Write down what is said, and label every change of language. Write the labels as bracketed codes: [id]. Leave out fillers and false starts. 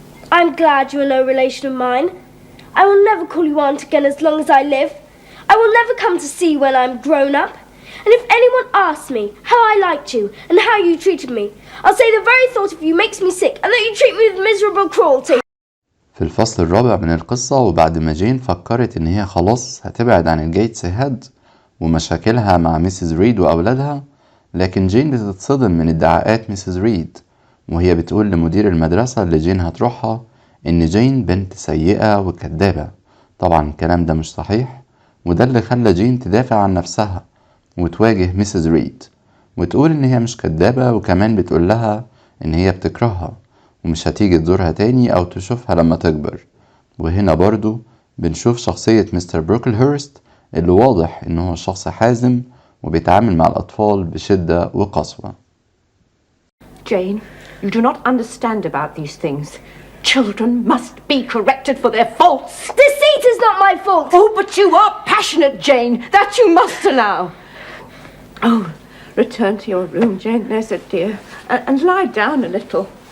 [en] I'm glad you are no relation of mine. I will never call you aunt again as long as I live. I will never come to see you when I'm grown up. And if anyone asks me how I liked you and how you treated me, I'll say the very thought of you makes me sick and that you treat me with miserable cruelty. [ar] في الفصل الرابع من القصة، وبعد ما جين فكرت ان هي خلاص هتبعد عن الجيتس هاد ومشاكلها مع ميسيس ريد وأولادها، لكن جين بتتصدم من ادعاءات ميسيس ريد، وهي بتقول لمدير المدرسة اللي جين هتروحها إن جين بنت سيئة وكدابة. طبعا الكلام ده مش صحيح، وده اللي خلى جين تدافع عن نفسها وتواجه ميسيس ريد وتقول إن هي مش كدابة، وكمان بتقول لها إن هي بتكرهها ومش هتيجي تزورها تاني أو تشوفها لما تكبر. وهنا برضو بنشوف شخصية مستر بروكلهurst اللي واضح إنه هو شخص حازم وبيتعامل مع الأطفال بشدة وقسوة. [en] Jane, you do not understand about these things. Children must be corrected for their faults. Deceit is not my fault. Oh, but you are passionate, Jane. That you must allow. Oh, return to your room, Jane, there's a dear, and lie down a little.